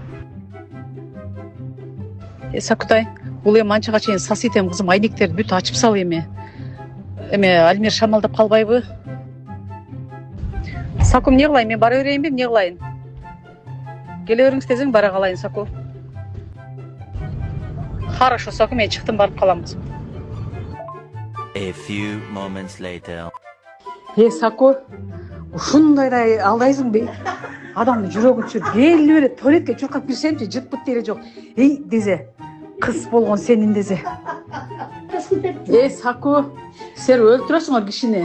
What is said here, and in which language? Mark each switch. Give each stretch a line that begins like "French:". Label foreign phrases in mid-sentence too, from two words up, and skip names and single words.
Kyrgyz: Сакутай, бул эми анчага чейин саситем кызым, айнектерди бүт ачып сал эми. Альмир шамалдап калбайбы? Саку, эмне кылайын, мен бара берейинби, эмне кылайын? Келе бериңиз тезең, бара калайын, Саку. Хорошо, Саку, мен чыктым, барып калам кызым.
English: A few moments later.
Kyrgyz: Саку, ушундайдай алдайсыңбы? Адамдын жүрөгүн түшүрүп, келип эле туалетке чуркап кирсемчи, жыт быт деле жок. Дезе, кыз болгон сенин дезе. Саку, силер өлтүрөсүңөр кишини.